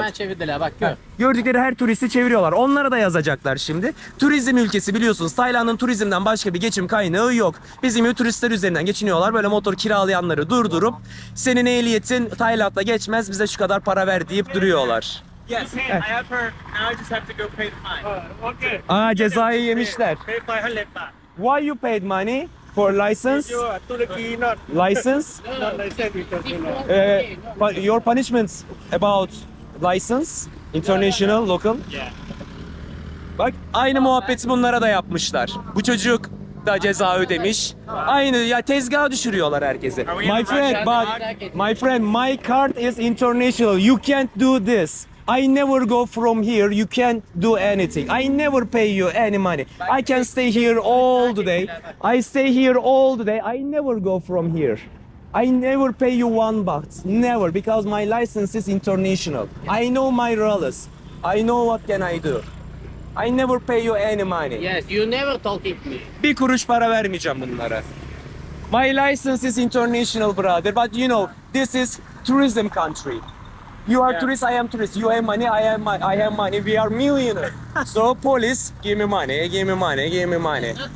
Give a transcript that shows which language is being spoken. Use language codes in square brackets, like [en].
[tr] Hemen çevirdiler bak gör. Gördükleri her turisti çeviriyorlar. Onlara da yazacaklar şimdi. Turizm ülkesi biliyorsunuz. Tayland'ın turizmden başka bir geçim kaynağı yok. Bizim gibi turistler üzerinden geçiniyorlar. Böyle motor kiralayanları durdurup senin ehliyetin Tayland'da geçmez bize şu kadar para ver deyip duruyorlar. [en] Yes, I have heard. Now I just have to go pay the fine. Okay. [tr] Aa cezayı yemişler. [en] Pay 500 baht. Why you paid money for license? You are Turkey, not License? not license international. Your punishments about license, international, local. Yeah. [tr] Bak aynı muhabbeti bunlara da yapmışlar. Bu çocuk da ceza ödemiş. Aynı ya tezgaha düşürüyorlar herkese. [en] My friend, my friend, my card is international. You can't do this. I never go from here. You can't do anything. I never pay you any money. I can stay here all the day. I stay here all the day. I never go from here. I never pay you 1 baht. Never, because my license is international. I know my rules. I know what can I do. I never pay you any money. Yes, you never talking to me. [tr] Bir kuruş para vermeyeceğim bunlara. [en] My license is international, brother. But you know, this is tourism country. You are tourist, I am tourist. You have money, I have money. We are millionaire. So police, give me money, give me money, give me money.